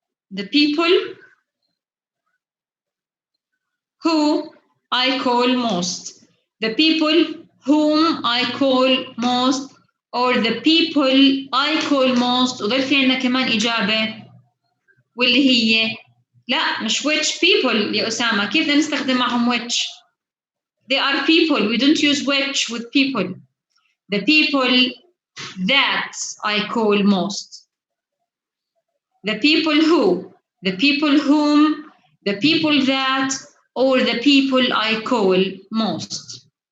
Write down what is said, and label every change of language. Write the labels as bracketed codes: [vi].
[en] The people who I call most. The people whom I call most, or the people I call most. [ar] وضل في عندنا كمان إجابة واللي هي لا مش [en] which people [ar] يا أسامة. كيف بدنا نستخدم معهم which؟ [en] They are people. We don't use which with people. The people that I call most. The people who, the people whom, the people that, or the people I call most.